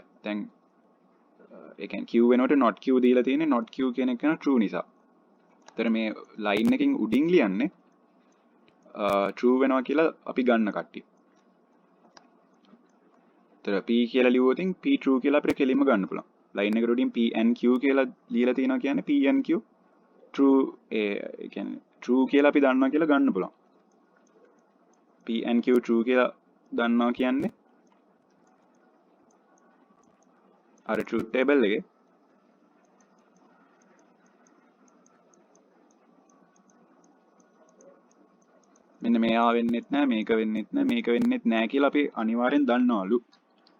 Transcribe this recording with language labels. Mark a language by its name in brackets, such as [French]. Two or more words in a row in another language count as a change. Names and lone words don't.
[Sinhala] දැන් ඒ කියන්නේ q වෙනකොට [English] not q [Sinhala] දීලා තියෙන්නේ [English] not q [Sinhala] කියන එක true නිසා. ඒතර මේ line එකකින් උඩින් ලියන්නේ true වෙනවා කියලා අපි ගන්න කට්ටිය. ඒතර p කියලා ලියුවොත් p true කියලා අපිට කෙලින්ම ගන්න පුළුවන්. line එකට උඩින් [English] p and q [Sinhala] කියලා ලියලා තියෙනවා කියන්නේ [English] p and q true [Sinhala] ඒ කියන්නේ true කියලා අපි දන්නවා කියලා ගන්න පුළුවන්. [English] p and q true [Sinhala] කියලා දන්නවා කියන්නේ අර [English] truth table [Sinhala] එකේ මෙන්න මෙයා වෙන්නෙත් නෑ මේක වෙන්නෙත් නෑ කියලා අපි අනිවාර්යෙන් දන්නවලු.